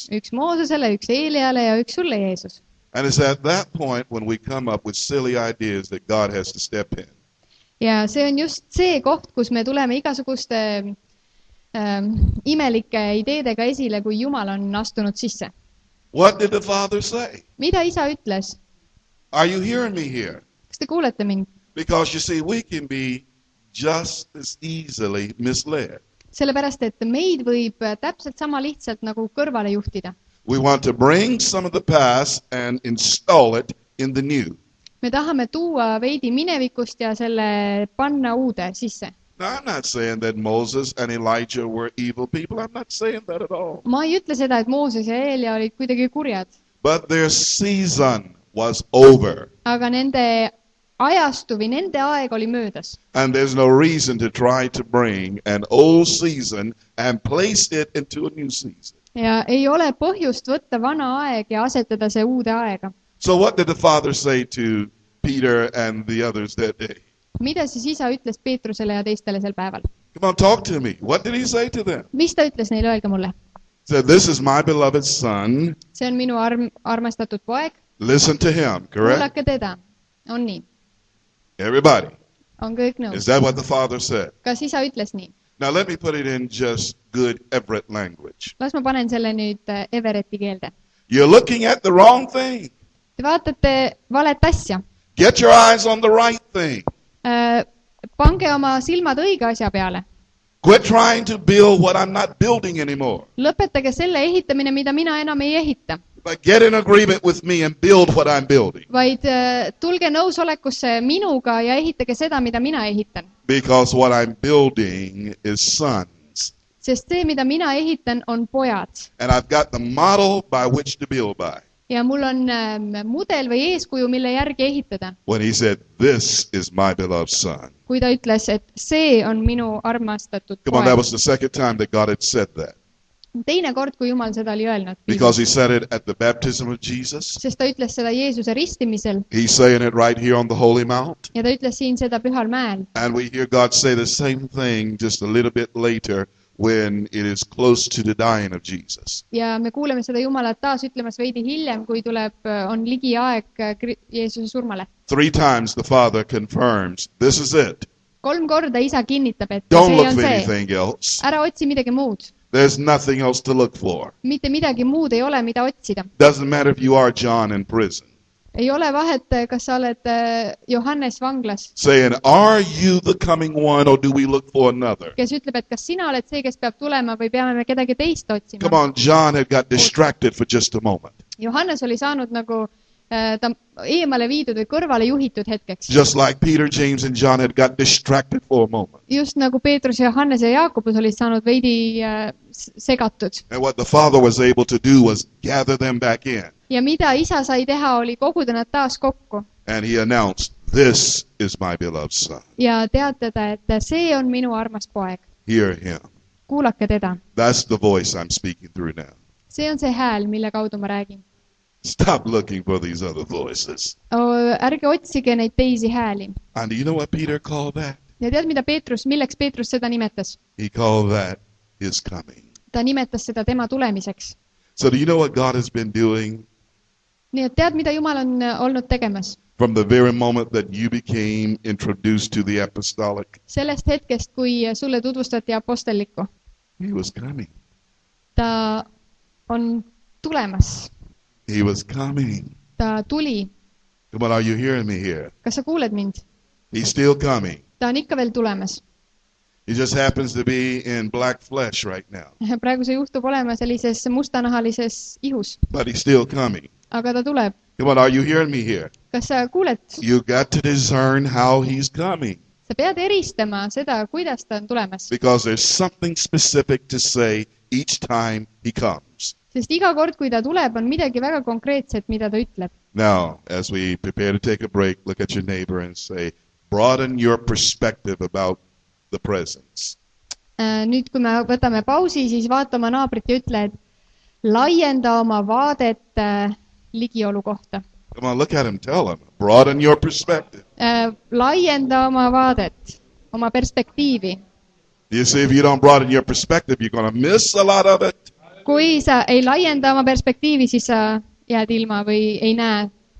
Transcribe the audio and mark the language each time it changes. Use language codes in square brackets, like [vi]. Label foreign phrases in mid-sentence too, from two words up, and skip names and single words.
[et] Üks Moosesele, üks Eeliale ja üks sulle, Jeesus. [en] And it's at that point when we come up with silly ideas that God has to step in. [et] Ja see on just see koht, kus me tuleme igasuguste imelike ideedega esile, kui Jumal on astunud sisse. [en] What did the Father say? [et] Mida isa ütles? [en] Are you hearing me here? [et] Kas te kuulete mind? [en] Because you see, we can be just as easily misled. [et] Sellepärast, et meid võib täpselt sama lihtsalt nagu kõrvale juhtida. [en] We want to bring some of the past and install it in the new. [et] Me tahame tuua veidi minevikust ja selle panna uude sisse. [en] Now, I'm not saying that Moses and Elijah were evil people. I'm not saying that at all. [et] Ma ei ütle seda, et Mooses ja Eelia olid kuidagi kurjad. [en] But their season was over. [et] Aga nende ajastu või nende aeg oli möödas. [en] And there's no reason to try to bring an old season and place it into a new season. [et] Ja ei ole põhjust võtta vana aeg ja asetada see uude aega. [en] So what did the Father say to Peter and the others that day? [et] Mida siis isa ütles Peetrusele ja teistele sel päeval? [en] Come on, talk to me. What did he say to them? [et] Mis ta ütles neile, öelge mulle? [en] He said, this is my beloved son. [et] See on minu armastatud poeg. [en] Listen to him, correct? [et] Kuulake teda. On nii. [en] Everybody. [et] On kõik [en] Is [et] nõus. [en] that what the Father said? [et] Kas isa ütles nii? [en] Now let me put it in just good Everett language. [et] Las ma panen selle nüüd Everetti keelde. [en] You're looking at the wrong thing. [et] Te vaatate valet asja. [en] Get your eyes on the right thing. [et] Pange oma silmad õige asja peale. [en] Quit trying to build what I'm not building anymore. [et] Lõpetage selle ehitamine, mida mina enam ei ehita. [en] The but get in agreement with me and build what I'm building. [et] Vaid tulge nõusolekusse minuga ja ehitage seda, mida mina ehitan. [en] Because what I'm building is sons. [et] Sest see, mida mina ehitan, on pojad. [en] And I've got the model by which to build by. [et] Ja mul on mudel või eeskuju, mille järgi ehitada. [en] When he said, this is my beloved son. [et] Kui ta ütles, et see on minu armastatud [en] Come on, that [et] poeg. [en] was the second time that God had said that. [et] Teine kord, kui Jumal seda oli öelnud. [en] Because he said it at the baptism of Jesus. [et] Sest ta ütles seda Jeesuse ristimisel. [en] He's saying it right here on the Holy Mount. [et] Ja ta ütles siin seda Pühal mäel. [en] And we hear God say the same thing just a little bit later when it is close to the dying of Jesus. [et] Ja me kuuleme seda Jumalat taas ütlemas veidi hiljem, kui on ligi aeg Jeesuse surmale. [en] 3 times the Father confirms, this is it. [et] 3 korda isa kinnitab, et [en] Don't [et] see [en] look [et] on [en] for [et] see. [en] anything else. [et] Ära otsi midagi muud. [en] There's nothing else to look for. [et] Mitte midagi muud ei ole, mida otsida. [en] Doesn't matter if you are John in prison. [et] Ei ole vahet, kas sa oled Johannes vanglas, [en] Saying, are you the coming one or do we look for another? [et] kes ütleb, et kas sina oled see, kes peab tulema või peame me kedagi teist [en] Come [et] otsima. [en] on, John had got distracted for just a moment. [et] Johannes oli saanud nagu ta eemale viidud või kõrvale juhitud hetkeks. [en] Just like Peter, James, and John had got distracted for a moment. [et] Just nagu Peetrus, Johannes ja Jaakobus olid saanud veidi segatud. [en] And what the Father was able to do was gather them back in. [et] Ja mida isa sai teha, oli koguda nad taas kokku. [en] And he announced, this is my beloved son. [et] Ja teatada, et see on minu armas poeg. [en] Hear him. [et] Kuulake teda. [en] That's the voice I'm speaking through now. [et] See on see hääl, mille kaudu ma räägin. [en] Stop looking for these other voices. [et] Ärge otsige neid teisi hääli. [en] And do you know what Peter called that? [et] Ja tead, milleks Peetrus seda nimetas? [en] He called that his coming. [et] Ta nimetas seda tema tulemiseks. [en] So do you know what God has been doing? [et] Nii et tead, mida Jumal on olnud tegemas? [en] From the very moment that you became introduced to the Apostellik, [et] Sellest hetkest, kui sulle tutvustati Apostellikku. [en] he was coming. [et] Ta on tulemas. [en] He was coming. [et] Ta tuli. [en] Come on, are you hearing me here? [et] Kas sa kuuled mind? [en] He's still coming. [et] Ta on ikka veel tulemas. [en] He just happens to be in black flesh right now. [et] Praegu see juhtub olema sellises mustanahalises ihus. [en] But he's still coming. [et] Aga ta tuleb. [en] Come on, are you hearing me here? [et] Kas sa kuuled? [en] You got to discern how he's coming. [et] Sa pead eristama seda, kuidas ta on tulemas. [en] Because there's something specific to say each time he comes. [et] Sest iga kord, kui ta tuleb, on midagi väga konkreetset, mida ta ütleb. [en] Now, as we prepare to take a break, look at your neighbor and say, broaden your perspective about the presence. [et] Nüüd, kui me võtame pausi, siis vaata oma naabrit ja ütle, et laienda oma vaadet ligiolu kohta. [en] Come on, look at him, tell him, broaden your perspective. [et] Laienda oma vaadet, oma perspektiivi. [en] You see, if you don't broaden your perspective, you're going to miss a lot of it. [et] Kui sa ei laienda oma perspektiivi, siis sa jääd ilma või ei näe